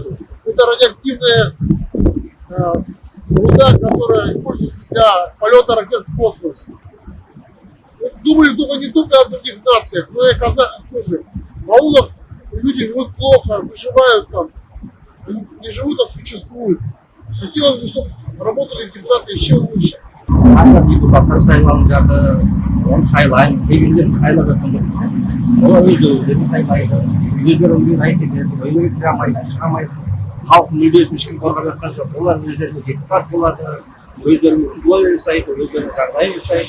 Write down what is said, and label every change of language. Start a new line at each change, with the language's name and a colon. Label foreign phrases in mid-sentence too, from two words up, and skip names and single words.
Russian: Это радиоактивная руда, которая используется для полета ракет в космос. Думаю, не только о других нациях, но и о казахах тоже. В аулах люди живут плохо, выживают там, не живут, а существуют. Хотелось бы, чтобы работали депутаты еще лучше.
Kazakh: Депутаттар сайланып, оны сайлаймыз, егерлерді сайлап жатқан жоқпыз. Олар өздері сайлайды, өздері айтады, өздері шығамайсың. Халықтың мүддесін ешкім қорғап жатқан жоқ. Олар өздеріне депутат болады, өздеріне условия жасайды, өздеріне жағдай жасайды.